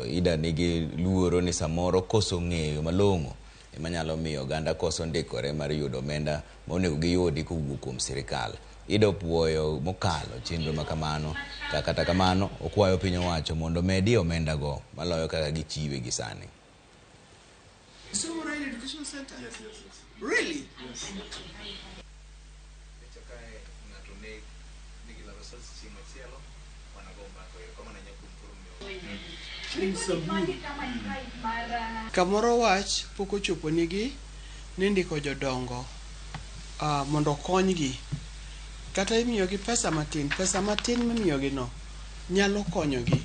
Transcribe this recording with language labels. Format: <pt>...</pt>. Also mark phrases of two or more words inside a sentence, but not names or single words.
<luo>Ida nigi luoro ni samoro koso ng'eyo malong'o ema nyalo miyo oganda koso ndikore mar yudo omenda monego giyudi kowuok kuom sirikal. Ida opuoyo mokalo chenro ma kamano, kata kamano okwayo piny owacho mondo medi omenda go maloyo kaka gichiwe gi sani.</luo> <en>So Ruiru Education Center? Yes. Really? Yes.</en> <luo>Kamoro wach pok ochopo nigi ni ndiko jodongo mondo konygi kata imiyogi pesa matin mimiyogi no nyalo konyogi.</luo>